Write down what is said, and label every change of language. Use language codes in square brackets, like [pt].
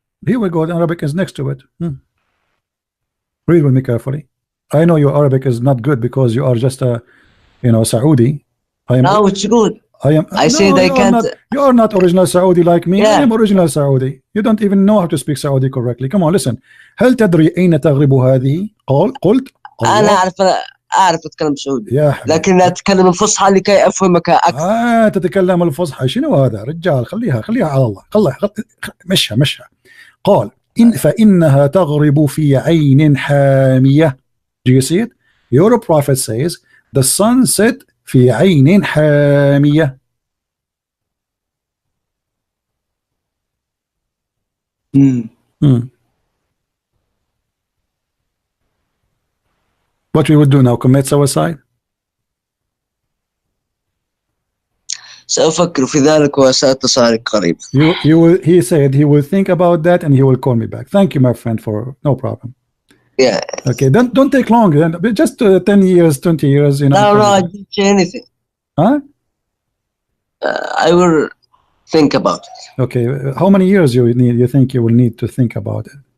[en] Here we go. The Arabic is next to it. Read with me carefully. I know your Arabic is not good because you are just a, Saudi. No, it's good. I said I can't. You are not original Saudi like me. I am original Saudi. You don't even know how to speak Saudi correctly. Come on, listen. [ar] هل تدري أين تغرب هذه؟ قلت أنا أعرف أتكلم سعودي لكن أتكلم الفصحى لكي أفهمك أكثر. تتكلم الفصحى. شنو هذا رجال؟ خليها على الله. مشها. قال فإنها تغرب في عين حامية. [en] Do you see it? Your prophet says the sun set [ar] في عين حامية. [en] What we would do now? Commit suicide? [ar] سأفكر في ذلك وسأتصل قريبا. [en] He said he will think about that and he will call me back. Thank you, my friend, for no problem. Yeah. Okay, don't take long. Just 10 years, 20 years. No, I didn't say anything. Huh? I will think about it. Okay, how many years you think you will need to think about it?